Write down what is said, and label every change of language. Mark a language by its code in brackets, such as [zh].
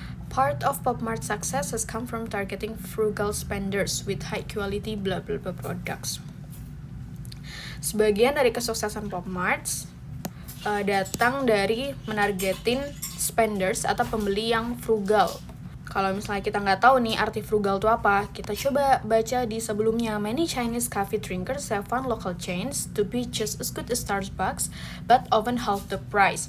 [en] Part of Popmart's success has come from targeting frugal spenders with high quality blah blah blah products. [id] Sebagian dari kesuksesan Popmart datang dari menargetin spenders atau pembeli yang frugal. Kalau misalnya kita nggak tahu nih arti frugal itu apa, kita coba baca di sebelumnya. [en] Many Chinese coffee drinkers have found local chains to be just as good as Starbucks, but often half the price.